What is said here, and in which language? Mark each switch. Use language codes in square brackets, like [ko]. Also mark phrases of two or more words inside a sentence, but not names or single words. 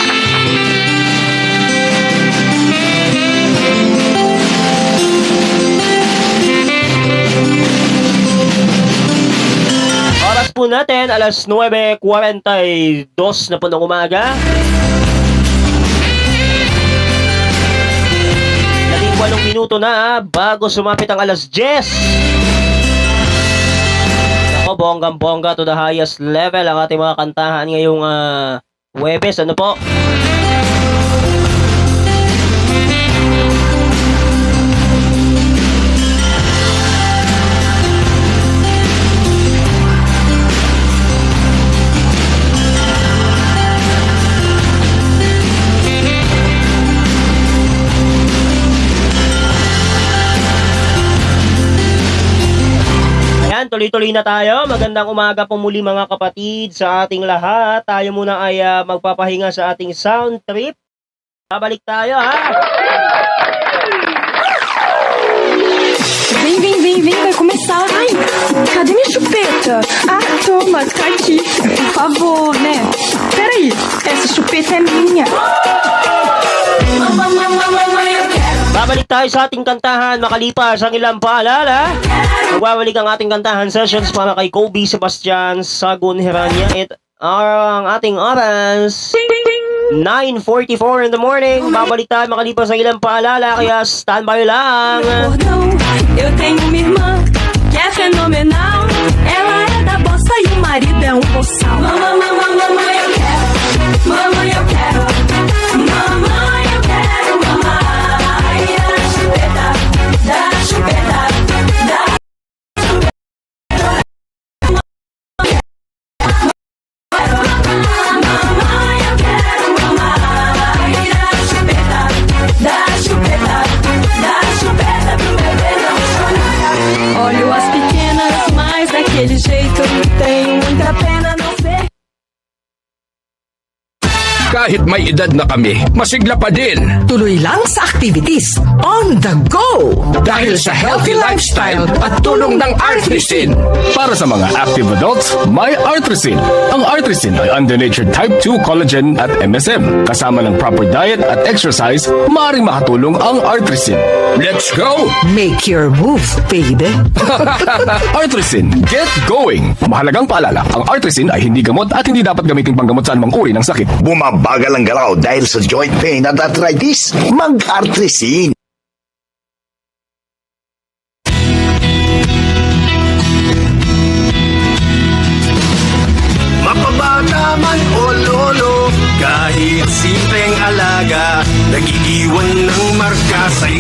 [tl] Oras po natin, alas 9:42 na po ng umaga. 18 minuto na bago sumapit ang alas 10. Ako, bonggang-bongga [en] to the highest level [tl] ang ating mga kantahan ngayong Huwebes. Ano po? Tuloy-tuloy na tayo. Magandang umaga po muli mga kapatid sa ating lahat. Tayo muna ay magpapahinga sa ating sound trip. Babalik tayo ha. [pt] Vem, vai começar. Ai, cadê minha chupeta? Ah, toma, tá aqui. Por favor, né? Peraí, essa chupeta é minha. [tl] Babalik tayo sa ating kantahan makalipas ang ilang paalala. Magbabalik ang ating kantahan sessions para kay Kobe Sebastian Sagun Heranya. Ang ating oras 9:44 [en] in the morning. [tl] Babalik tayo makalipas ang ilang paalala, kaya standby lang. [pt] Cordão, eu tenho uma irmã que é fenomenal. Ela é da bossa e o marido é um boçal. Mamãe, eu quero. Mamãe, eu quero. Mamãe, eu quero. Mamãe, da chupeta, da chupeta, da olho as pequenas, mas daquele jeito tenho muita pena não ver. [tl] Kahit may edad na kami, masigla pa din. Tuloy lang sa [en] activities on the go [tl] Dahil sa healthy lifestyle at tulong ng Artrisin. Para sa mga [en] active adults, [tl] may Artrisin. Ang Artrisin ay [en] under-natured type 2 collagen [tl] at MSM. Kasama ng [en] proper diet [tl] at exercise, maaaring makatulong ang Artrisin. [en] Let's go! Make your move, baby. Artrisin, get going! [tl] Mahalagang paalala, ang Artrisin ay hindi gamot at hindi dapat gamitin panggamot sa anumang uri ng sakit. Bumabagal ang galaw dahil sa joint pain at arthritis. Mag-Artrisin. Mapabata man o lolo, kahit simpleng alaga, nagiiwan ng marka sa'yo.